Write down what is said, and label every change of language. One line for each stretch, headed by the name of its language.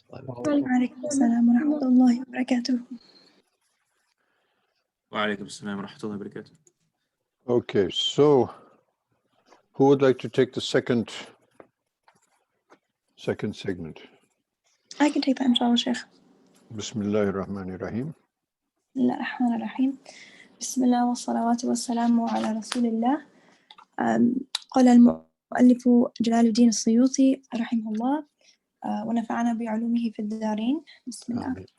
Arabic: وعليكم السلام ورحمة الله وبركاته. وعليكم السلام ورحمة الله وبركاته.
English: Okay, so who would like to take the second segment? I can take that, inshallah, Sheikh.
Arabic: Bismillahir Rahmanir Rahim. بسم الله الرحمن الرحيم. بسم الله والصلوات والسلام على رسول الله. قال المؤلف جلال الدين السيوطي رحمه الله ونفعنا بعلومه في الدارين. بسم الله.